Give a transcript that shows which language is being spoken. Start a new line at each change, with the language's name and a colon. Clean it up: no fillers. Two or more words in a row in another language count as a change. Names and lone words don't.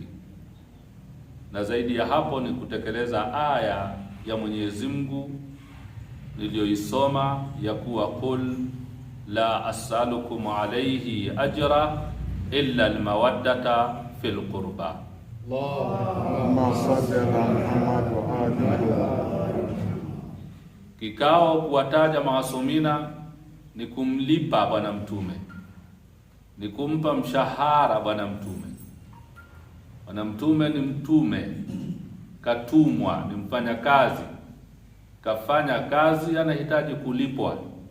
Swahili: Na zaidi ya hapo ni kutekeleza aya ya Mwenyezi Mungu niliyoisoma ya kuwa
Arabic: قل لا أسألكم عليه أجرا إلا المودة في القربى. اللهم صل على محمد وآل محمد.
Swahili: Kikao kuwataja maasumina ni kumlipa Bwana Mtume, ni kumpa mshahara Bwana Mtume. Bwana Mtume ni mtume, katumwa, ni mfanya kazi, kafanya kazi, anahitaji kulipwa.